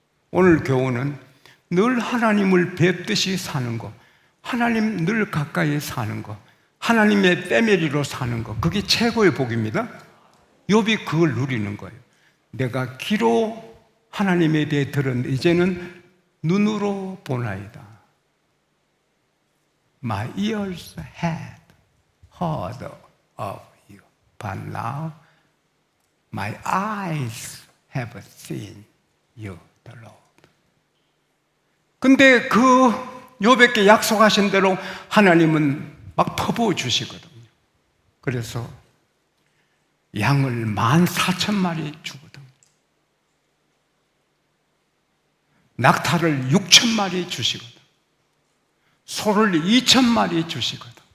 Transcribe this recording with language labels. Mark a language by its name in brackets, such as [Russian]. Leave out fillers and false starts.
[Korean] 오늘 교훈은 늘 하나님을 뵙듯이 사는 것, 하나님 늘 가까이 사는 것, 하나님의 패밀리로 사는 것, 그게 최고의 복입니다. 욥이 그걸 누리는 거예요. 내가 귀로 하나님에 대해 들었는데 이제는 눈으로 보나이다. [English] My ears had heard of you, but now my eyes have seen you, the Lord. [Korean] 근데 그 욥에게 약속하신 대로 하나님은 막 퍼부어 주시거든요. 그래서 양을 14,000마리 주거든요. 낙타를 6,000마리 주시거든요. 소를 2,000마리 주시거든요.